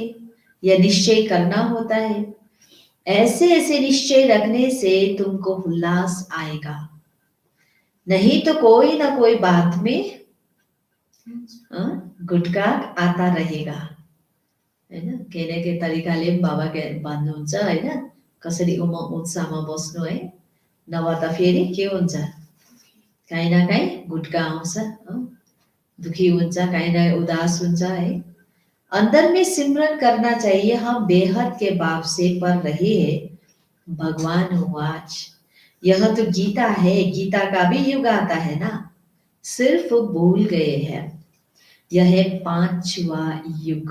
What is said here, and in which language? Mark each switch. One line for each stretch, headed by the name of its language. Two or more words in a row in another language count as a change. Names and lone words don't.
Hindi: यह निश्चय करना होता है। ऐसे ऐसे निश्चय रखने से तुमको उल्लास आएगा, नहीं तो कोई ना कोई बात में गुटका आता रहेगा, हैन। कहने के
Nepali: तरिकाले बाबा के भन्नुहुन्छ हैन, कसरी उत्साहमा बस्नु है, नभए त फेरि के हुन्छ, काहीँ न काहीँ गुटका आउँछ, दुखी हुन्छ, काहीँ न उदास हुन्छ है।
Hindi: अंदर में सिमरन करना चाहिए, हम बेहद के बाप से पढ़ रहे हैं। भगवान वाच, यह तो गीता है, गीता का भी युग आता है ना, सिर्फ भूल गए हैं। यह है पांचवा युग।